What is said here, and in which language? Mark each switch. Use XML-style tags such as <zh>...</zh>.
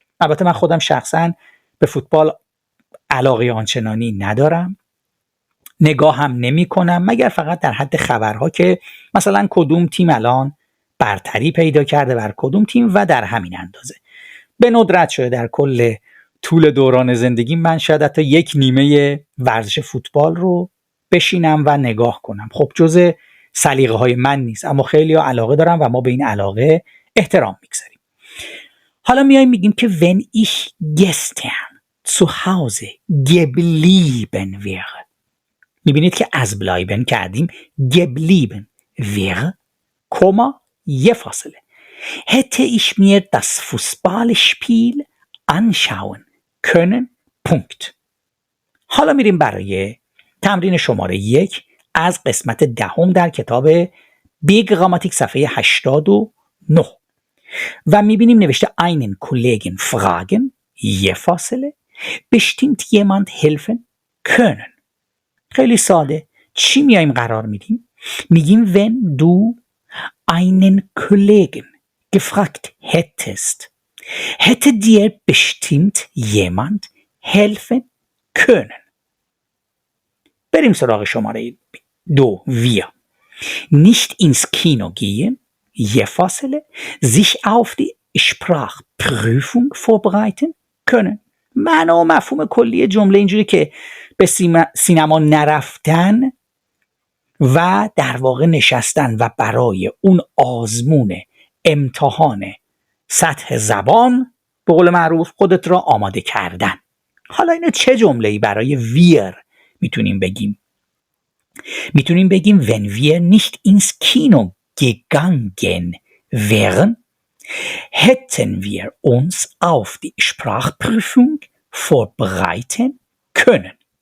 <fa>البته من خودم شخصا به فوتبال علاقه آنچنانی ندارم، نگاه هم نمی کنم، مگر فقط در حد خبرها که مثلا کدوم تیم الان برتری پیدا کرده بر کدوم تیم و در همین اندازه. به ندرت شده در کل طول دوران زندگی من شاید حتی یک نیمه ورزش فوتبال رو بشینم و نگاه کنم. خب جزء سلیقه های من نیست، اما خیلی ها علاقه دارن و ما به این علاقه احترام میگذاریم. حالا میایم میگیم که</fa> <de>wenn ich gestern zu Hause geblieben wäre.</de> <fa>میبینید که از</fa> <de>bleiben</de> <fa>کردیم</fa> <de>geblieben wäre</de> <fa>کما یه فاصله</fa> <de>hätte ich mir das Fußballspiel anschauen können. Punkt.</de> <fa>حالا میریم برای تمرین شماره 1 از قسمت 10 در کتاب بیگ گراماتیک صفحه 89 و میبینیم نوشته</fa> <de>einen Kollegen fragen</de> <fa>یه فاصله</fa> <de>bestimmt jemand helfen können.</de> <fa>خیلی ساده. چی میایم قرار میدیم؟ میگیم</fa> <de>wenn du einen Kollegen gefragt hättest, hätte dir bestimmt jemand helfen können.</de> <fa>بریم سراغ شماره 2 wir.</fa> <de>Nicht ins Kino gehen, je فاصله, sich auf die Sprachprüfung vorbereiten können.</de> <fa>معنا و مفهوم کلی جمله اینجوری که به سینما نرفتن و در واقع نشستن و برای اون آزمون امتحان سطح زبان به قول معروف خودت را آماده کردن. حالا اینو چه جمله‌ای برای wir میتونیم بگیم؟</fa> <de>میتونیم بگیم wenn wir nicht ins Kino gegangen wären, hätten wir uns auf die Sprachprüfung vorbereiten können.</de>